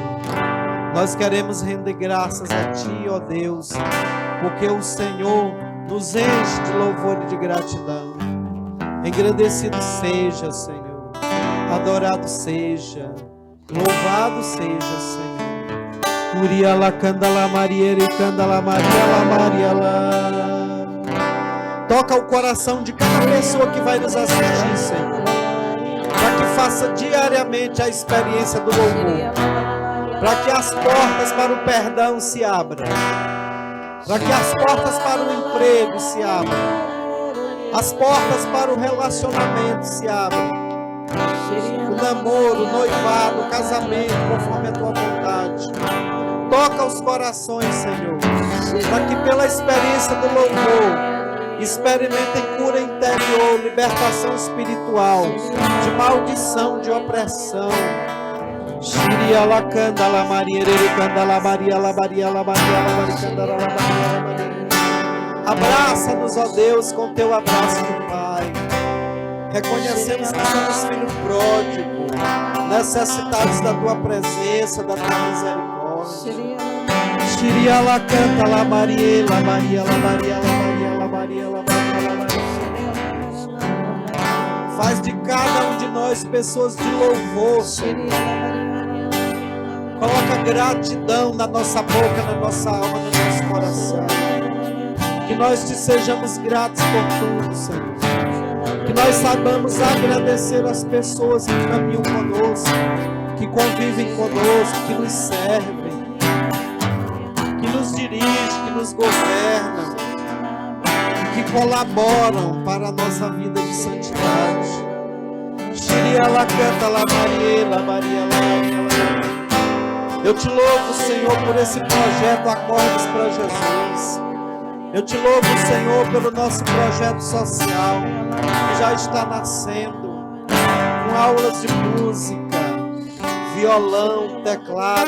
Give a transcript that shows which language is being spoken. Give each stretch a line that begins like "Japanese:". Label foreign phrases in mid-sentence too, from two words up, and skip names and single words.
Portuguese: Nós queremos render graças a ti, ó Deus, porque o Senhor nos enche de louvor e de gratidão. Engrandecido seja, Senhor, adorado seja, louvado seja, Senhor. Uria la candala mariere candala maria la maria la. Toca o coração de cada pessoa que vai nos assistir, Senhor, para que faça diariamente a experiência do louvor, para que as portas para o perdão se abram, para que as portas para o emprego se abram, as portas para o relacionamento se abram, o namoro, o noivado, o casamento, conforme a tua vontade. Toca os corações, Senhor, para que pela experiência do louvor experimentem cura interior, libertação espiritual, de maldição, de opressão. Shiria la candala maria candala maria la maria la maria la maria candala la maria. Abraça-nos, ó Deus, com teu abraço de Pai. Reconhecemos que somos filhos pródigos, necessitados da tua presença, da tua misericórdia. Shiria la canta la maria la maria la maria la maria la maria la maria la maria. Faz de cada um de nós pessoas de louvor, Senhor. Coloca gratidão na nossa boca, na nossa alma, no nosso coração. Que nós te sejamos gratos por tudo, Senhor. Que nós saibamos agradecer as pessoas que caminham conosco, que convivem conosco, que nos servem, que nos dirigem, que nos governam, que colaboram para a nossa vida de santidade. Shiria la canta la Maria, la Maria, la Maria, la. Eu te louvo, Senhor, por esse projeto Acordes para Jesus. Eu te louvo, Senhor, pelo nosso projeto social, que já está nascendo, com aulas de música, violão, teclado.